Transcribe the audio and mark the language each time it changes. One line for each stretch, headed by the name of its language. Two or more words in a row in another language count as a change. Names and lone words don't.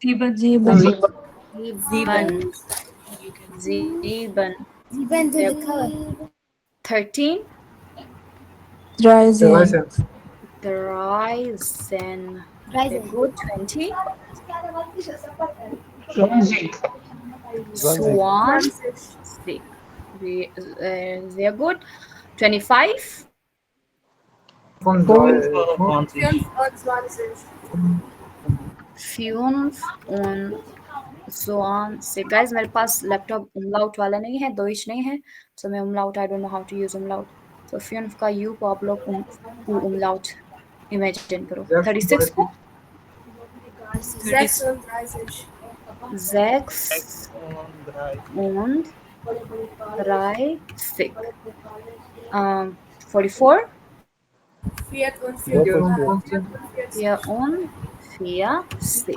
German: 13 13. 20 20. Swan. Sehr gut. 25 25.
English: Guys,
Hindi: मेरे पास लैपटॉप umlaut वाला नहीं है, दोइच नहीं है. So मैं umlaut,
English: I don't know how to use umlaut.
Hindi: So 5 का U को आप लोग
English: umlaut imagine
Hindi: करो. 36 को
German: 36 6 und 30. 44 44.